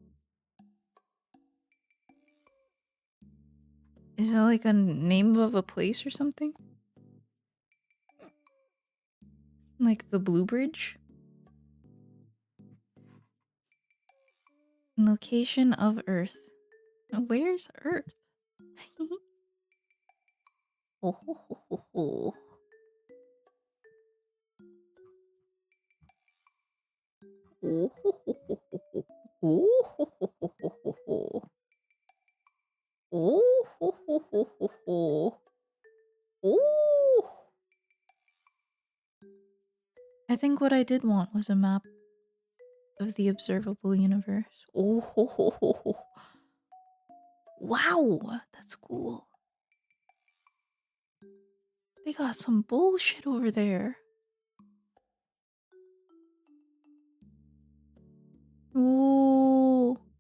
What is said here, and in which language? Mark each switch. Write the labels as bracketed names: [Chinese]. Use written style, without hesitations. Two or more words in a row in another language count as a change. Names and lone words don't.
[English] Is that like a name of a place or something? Like the Blue Bridge? Location of Earth. Where's Earth? Oh, ho, ho, ho, ho. Oh, ho, ho, ho, ho, ho. Oh, ho, ho, ho, ho, ho, ho. Oh, ho, ho, ho, ho, ho. Oh. I think what I did want was a map of the observable universe. Oh, ho, ho, ho, ho. Wow, that's cool. They got some bullshit over there. Ooh.